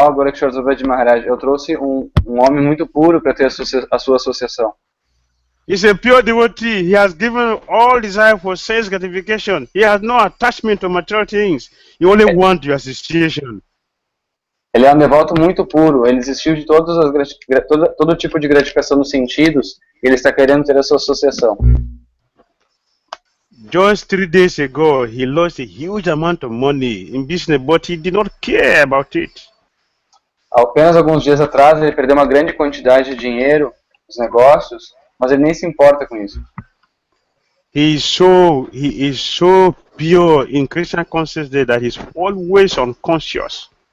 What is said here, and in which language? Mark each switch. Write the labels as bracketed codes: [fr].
[pt] Gourakisora Babaji Maharaj, eu trouxe um homem muito puro para ter a sua associação. [en] He's a pure devotee. He has given all desire for sense gratification. He has no attachment to material things. He only wants your association. [pt] Ele é um devoto muito puro. Ele desistiu de todo tipo de gratificação nos sentidos. E ele está querendo ter a sua associação. [en] Just 3 days ago, he lost a huge amount of money in business, but he did not care about it. [pt] Apenas alguns dias atrás, ele perdeu uma grande quantidade de dinheiro nos negócios, mas ele nem se importa com isso. [en] He is so pure in Krishna consciousness that he's always unconscious.